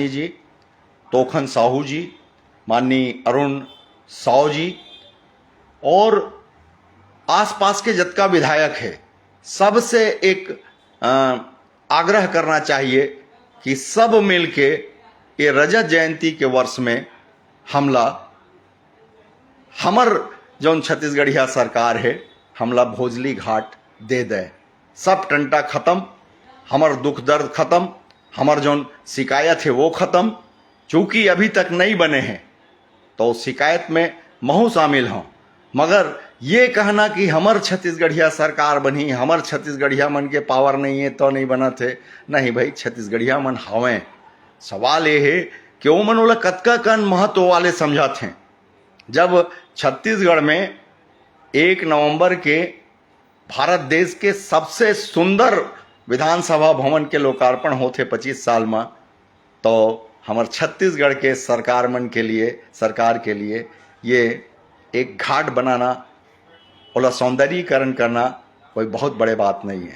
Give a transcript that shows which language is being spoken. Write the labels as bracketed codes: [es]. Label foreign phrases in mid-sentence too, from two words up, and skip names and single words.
[hne] जी, तोखन साहू जी, माननीय अरुण साव जी और आसपास के जतका विधायक है सबसे एक आग्रह करना चाहिए कि सब मिलके ये रजत जयंती के वर्ष में हमला हमर जौन छत्तीसगढ़िया सरकार है हमला भोजली घाट दे दे। सब टंटा खत्म, हमर दुख दर्द खत्म, हमर जौन शिकायत है वो खत्म। चूंकि अभी तक नहीं बने हैं तो शिकायत में महू शामिल हों, मगर ये कहना कि हमर छत्तीसगढ़िया सरकार बनी, हमर छत्तीसगढ़िया मन के पावर नहीं है तो नहीं बना थे, नहीं भाई, छत्तीसगढ़िया मन हवें। सवाल ये है कि वो मन ओला कतका कन महत्व वाले समझाते हैं। जब छत्तीसगढ़ में 1 नवंबर के भारत देश के सबसे सुंदर विधानसभा भवन के लोकार्पण होते 25 साल में, तो हमार छत्तीसगढ़ के सरकार के लिए ये एक घाट बनाना, ओला सौंदर्यीकरण करना कोई बहुत बड़े बात नहीं है।